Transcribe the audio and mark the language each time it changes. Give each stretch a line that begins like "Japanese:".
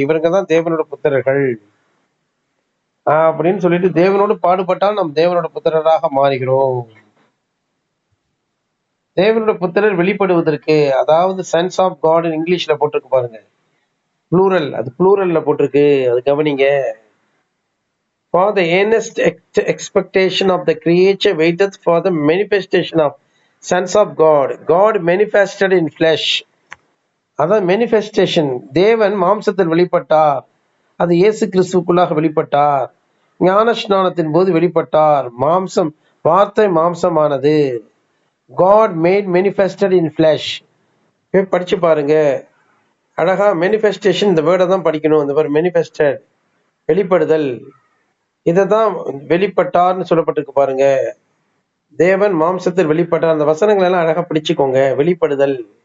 Tamil: இவங்க தான் தேவனுடைய புத்திரர்கள் அப்படின்னு சொல்லிட்டு, தேவனோடு பாடுபட்டால் நாம் தேவனோட புத்திரராக மாறுகிறோம். தேவனுடைய புத்திரர் வெளிப்படுவதற்கு, அதாவது சன்ஸ் ஆஃப் காட் இங்கிலீஷ்ல போட்டிருக்கு பாருங்க, ப்ளூரல், அது ப்ளூரல்ல போட்டிருக்கு, அது கவனிங்க.
English: For the earnest expectation of the creature waiteth for the manifestation of sons of God. God manifested in flesh.
Tamil: அதான் manifestation. தேவன் மாம்சத்தில் வெளிப்பட்டார். அது இயேசு கிறிஸ்துவுக்குள்ளாக வெளிப்பட்டார். ஞான ஸ்நானத்தின் போது வெளிப்பட்டார். மாம்சம், வார்த்தை மாம்சமானது.
English: God made manifested in flesh.
Tamil: படிச்சு பாருங்க, அழகா manifestation, இந்த வேர்டை தான் படிக்கணும். இந்த வேர்ட் manifested, வெளிப்படுதல். இததான் வெளிப்பட்டார்னு சொல்லப்பட்டிருக்கு பாருங்க. தேவன் மாம்சத்தில் வெளிப்பட்டார். அந்த வசனங்கள் எல்லாம் அழகா பிடிச்சுக்கோங்க. வெளிப்படுதல்.